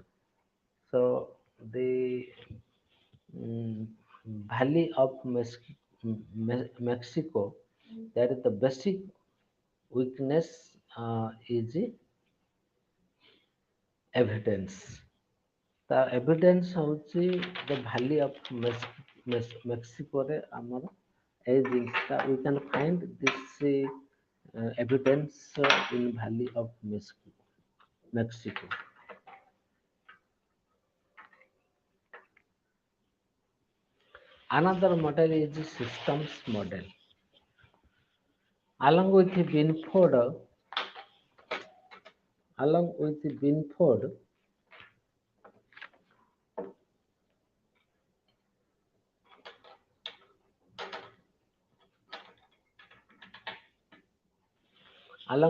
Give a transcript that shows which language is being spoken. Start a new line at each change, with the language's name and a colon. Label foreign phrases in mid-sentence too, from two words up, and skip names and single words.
English: So the mm, Valley of Mexico, that is the basic weakness is evidence. The evidence ହେଉଛି the Valley of Mexicoରେ
Odia: ଆମର ଏଇ ଜିନିଷଟା
English: we can find this evidence in Valley of Mexico. Another model is the systems model. Along with Binford, along with Binford, along